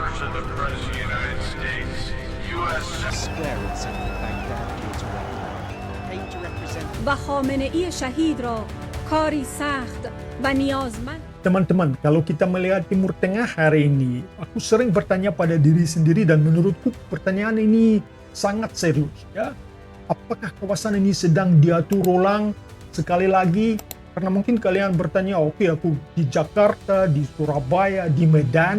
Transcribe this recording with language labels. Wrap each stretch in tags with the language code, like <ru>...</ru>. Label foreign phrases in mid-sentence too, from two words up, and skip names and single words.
<en>the President of the United States, U.S. square in central Baghdad to its right came to represent</en> <fa>و خامنه‌ای شهید را کاری سخت و نیازمند.</fa> <id>Teman-teman, kalau kita melihat Timur Tengah hari ini, aku sering bertanya pada diri sendiri dan menurutku pertanyaan ini sangat serius. Ya, apakah kawasan ini sedang diatur ulang sekali lagi? Karena mungkin kalian bertanya, oke, aku di Jakarta, di Surabaya, di Medan.</id>